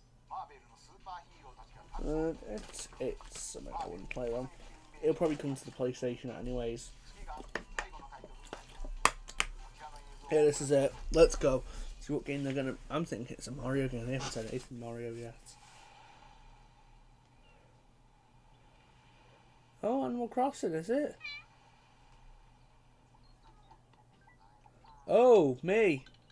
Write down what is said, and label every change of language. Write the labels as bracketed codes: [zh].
[ja] マーベルのスーパーヒーローたちがタッグ [en] It's something I wouldn't play on. It'll probably come to the PlayStation anyways. [ja] 次が最後のタイトルになりますこちらの映像 [en] Here, this is it. Let's go. See what game they're gonna. I'm thinking it's a Mario game. They haven't said anything Mario yet. Oh, Animal Crossing, is it? Oh, me.